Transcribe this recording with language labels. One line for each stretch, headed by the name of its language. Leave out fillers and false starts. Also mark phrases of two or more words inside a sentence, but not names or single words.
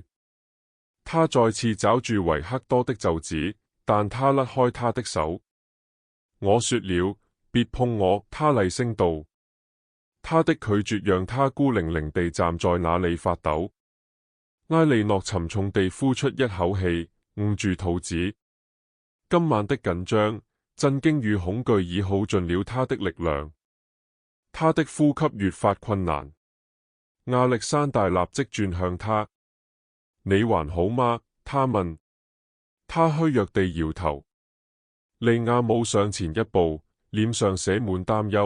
Chinese: 他再次抓住維克多的袖子，但他甩開他的手。我說了，別碰我，他厲聲道。他的拒絕讓他孤零零地站在那裡發抖。埃莉諾沉重地呼出一口氣，捂住肚子。今晚的緊張、震驚與恐懼已耗盡了他的力量。他的呼吸越發困難。亞歷山大立即轉向他。你還好嗎？他問。他虛弱地搖頭。利亞姆上前一步，臉上寫滿擔憂。